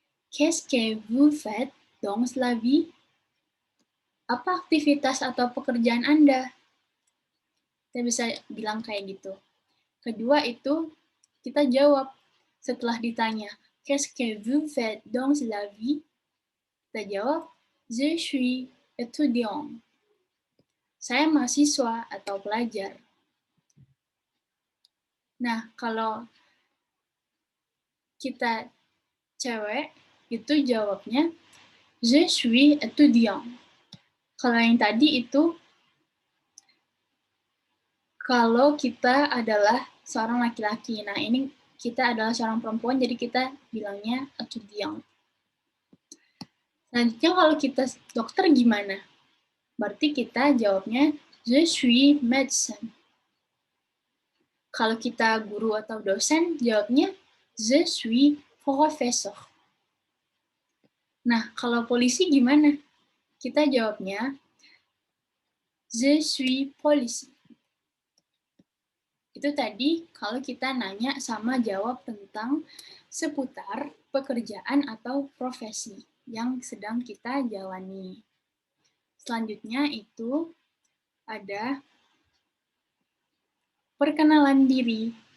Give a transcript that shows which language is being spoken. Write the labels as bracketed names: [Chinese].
[French] Qu'est-ce que vous faites dans la vie? [Indonesian] Apa aktivitas atau pekerjaan Anda? Kita bisa bilang kayak gitu. Kedua itu, kita jawab setelah ditanya, [French] qu'est-ce que vous faites dans la vie? [Indonesian] Kita jawab, [French] je suis étudiant. [Indonesian] Saya mahasiswa atau pelajar. Nah, kalau kita cewek, itu jawabnya, [French] je suis étudiant. [Indonesian] Kalau yang tadi itu, kalau kita adalah seorang laki-laki. Nah, ini kita adalah seorang perempuan, jadi kita bilangnya étudiant. Selanjutnya kalau kita dokter gimana? Berarti kita jawabnya, [French] je suis médecin. [Indonesian] Kalau kita guru atau dosen, jawabnya, [French] je suis professeur. [Indonesian] Nah, kalau polisi gimana? Kita jawabnya, [French] je suis policier. [Indonesian] Itu tadi kalau kita nanya sama jawab tentang seputar pekerjaan atau profesi yang sedang kita jalani. Selanjutnya itu ada perkenalan diri.